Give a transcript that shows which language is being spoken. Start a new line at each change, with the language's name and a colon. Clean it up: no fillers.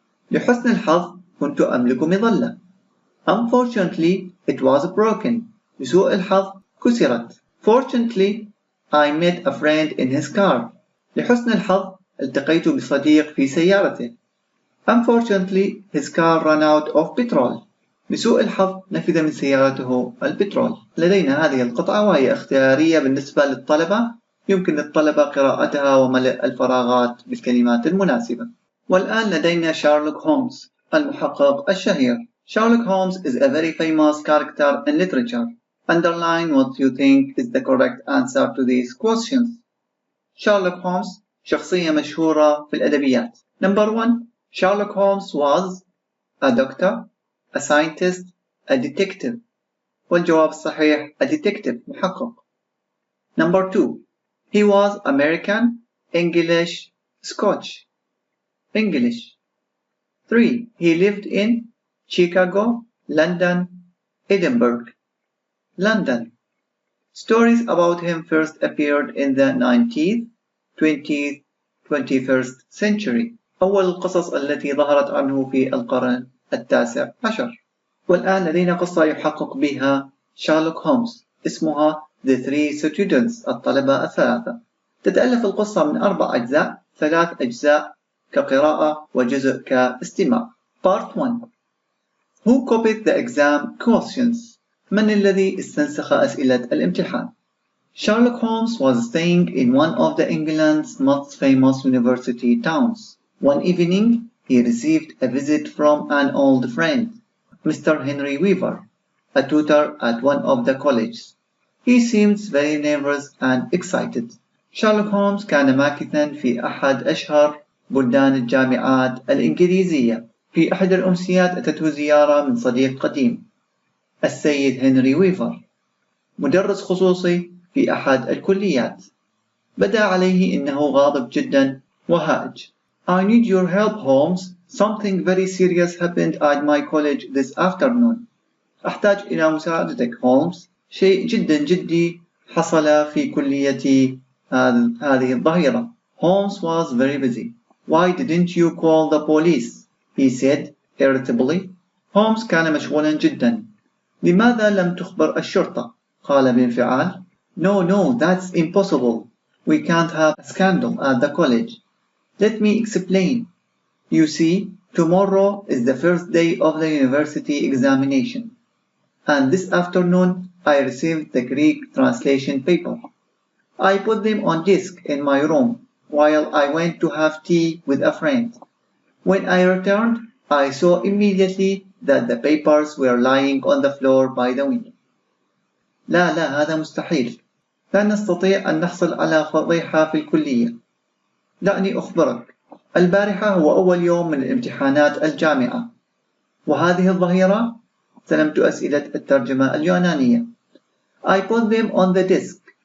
Arabic: لحسن الحظ كنت أملك مظلة.
English: Unfortunately, it was broken.
Arabic: لسوء الحظ كسرت.
English: Fortunately, I met a friend in his car.
Arabic: لحسن الحظ التقيت بصديق في سيارته.
English: Unfortunately, his car ran out of petrol.
Arabic: لسوء الحظ نفذ من سيارته البترول. لدينا هذه القطعة وهي اختيارية بالنسبة للطلبة، يمكن للطلبة قراءتها وملء الفراغات بالكلمات المناسبة. والآن لدينا شارلوك هولمز المحقق الشهير.
English: Sherlock Holmes is a very famous character in literature. Underline what you think is the correct answer to these questions.
Arabic: Sherlock Holmes شخصية مشهورة في الأدبيات.
English: Number 1. Sherlock Holmes was a doctor, a scientist, a detective.
Arabic: والجواب الصحيح
English: a detective
Arabic: محقق.
English: Number 2. He was American, English, Scotch. English. 3. He lived in Chicago, London, Edinburgh. London. Stories about him first appeared in the 19th, 20th, 21st century.
Arabic: أول القصص التي ظهرت عنه في القرن التاسع عشر. والآن لدينا قصة يحقق بها شارلوك هولمز اسمها
English: The Three Students
Arabic: الطلبة الثلاثة. تتألف القصة من 4 أجزاء، 3 أجزاء كقراءة وجزء كاستماع.
English: Part 1. Who copied the exam questions?
Arabic: من الذي استنسخ أسئلة الامتحان؟
English: Sherlock Holmes was staying in one of the England's most famous university towns. One evening, he received a visit from an old friend, Mr. Henry Weaver, a tutor at one of the colleges. He seemed very nervous and excited.
Arabic: Sherlock Holmes كان ماكثا في أحد أشهر بلدان الجامعات الإنكليزية. في أحد الأمسيات أتته زيارة من صديق قديم، السيد هنري ويفر، مدرس خصوصي في أحد الكليات. بدا عليه إنه غاضب جدا وهائج.
English: I need your help, Holmes. Something very serious happened at my college this afternoon.
Arabic: أحتاج إلى مساعدتك هولمز. شيء جدا جدي حصل في كليتي هذه الظهيرة.
English: Holmes was very busy. Why didn't you call the police? He said irritably.
Arabic: هولمز كان مشغولا جدا. لماذا لم تخبر الشرطة؟ قال بانفعال.
English: No, that's impossible. We can't have a scandal at the college. Let me explain. You see, tomorrow is the first day of the university examination. And this afternoon I received the Greek translation paper. I put them on disk in my room while I went to have tea with a friend. When I returned, I saw immediately that the papers were lying on the floor by the window.
Arabic: لا هذا مستحيل. لا نستطيع أن نحصل على فضيحة في الكلية. دعني أخبرك، البارحة هو أول يوم من الامتحانات الجامعة، وهذه الظهيرة استلمت أسئلة الترجمة اليونانية.
English: I put them on the desk.